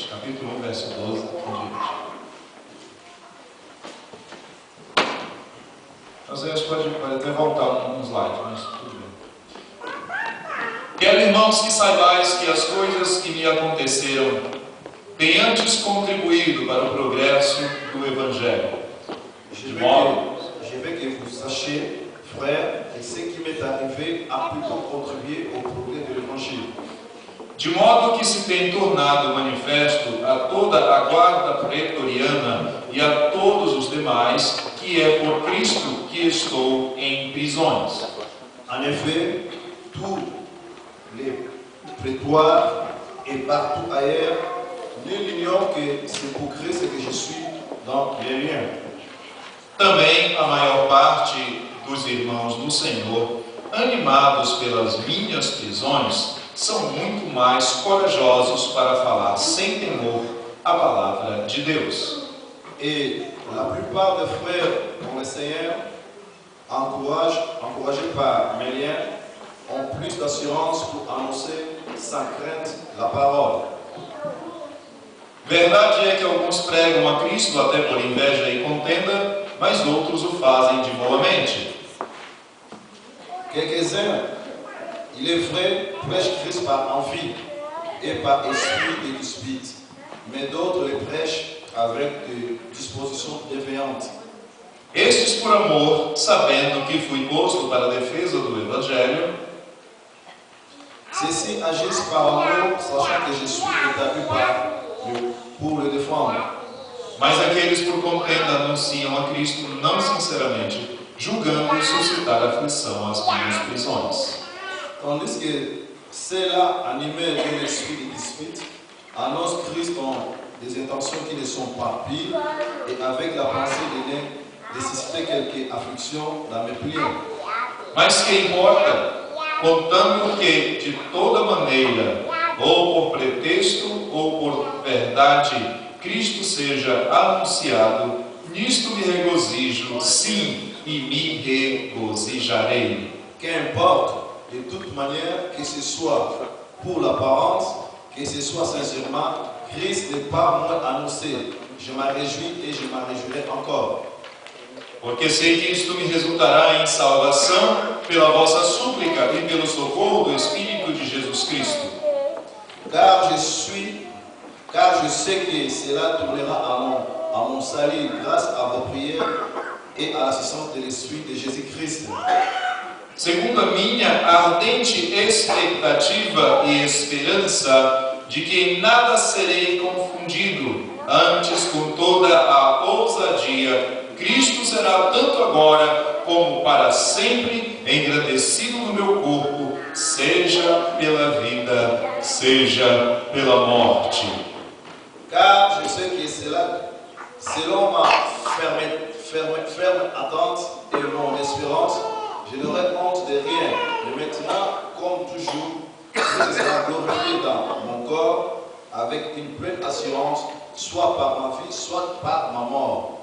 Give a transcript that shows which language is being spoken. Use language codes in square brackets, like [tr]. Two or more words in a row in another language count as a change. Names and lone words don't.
[pt] Capítulo 1, verso 12 em diante. Às vezes pode até voltar um slide, mas tudo bem. Quero, irmãos, que saibais que as coisas que me aconteceram têm antes contribuído para o progresso do Evangelho. [fr] Je veux que vous sachiez, frères, que ce qui m'est arrivé a plutôt contribué au progrès de l'Évangile. [pt] De modo que se tem tornado manifesto a toda a guarda pretoriana e a todos os demais que é por Cristo que estou em prisões. [fr] En effet, tous les prétoires et partout ailleurs, nul ignore que c'est pour Christ que je suis dans les liens. [pt] Também a maior parte dos irmãos do Senhor, animados pelas minhas prisões, são muito mais corajosos para falar sem temor a palavra de Deus. [fr] Et la plupart des frères dans le Seigneur, encouragés par mes liens, ont plus d'assurance pour annoncer sans crainte la parole. [pt] Verdade é que alguns pregam a Cristo até por inveja e contenda, mas outros o fazem de boa mente. [fr] Quelques-uns, il est vrai, prêchent Christ par envie et par esprit de dispute, mais d'autres le prêchent avec des dispositions bienveillantes. [pt] Estes por amor, sabendo que fui posto para a defesa do Evangelho. [fr] Ceux-ci agissent par amour, sachant que je suis établi pour le défendre. [pt] Mas aqueles por contenda anunciam a Cristo não sinceramente, julgando suscitar aflição às minhas prisões. [fr] Tandis que ceux-là, animés d'un esprit de dispute, annoncent Christ dans des intentions qui ne sont pas pires et avec la pensée de susciter quelques afflictions dans mes prières. [pt] Mas que importa, contando que de toda maneira, ou por pretexto ou por verdade, Cristo seja anunciado, nisto me regozijo, sim, e me regozijarei. [fr] Qu'importe, de toute manière, que ce soit pour l'apparence, que ce soit sincèrement, Christ n'est pas moins annoncé. Je m'en réjouis et je m'en réjouirai encore. [pt] Porque sei que isto me resultará em salvação pela vossa súplica e pelo socorro do Espírito de Jesus Cristo. [fr] Car je suis car je sais que cela tournera à mon salut grâce à vos prières et à l'assistance de l'Esprit de Jésus-Christ. [pt] Segundo a minha ardente expectativa e esperança de que em nada serei confundido, antes com toda a ousadia, Cristo será tanto agora como para sempre engrandecido no meu corpo, seja pela vida, seja pela morte. [fr] Car je sais que selon ma ferme attente et mon espérance, je n'aurai honte de rien. Et maintenant, comme toujours, Christ sera glorifié dans mon corps avec une pleine assurance, soit par ma vie, soit par ma mort.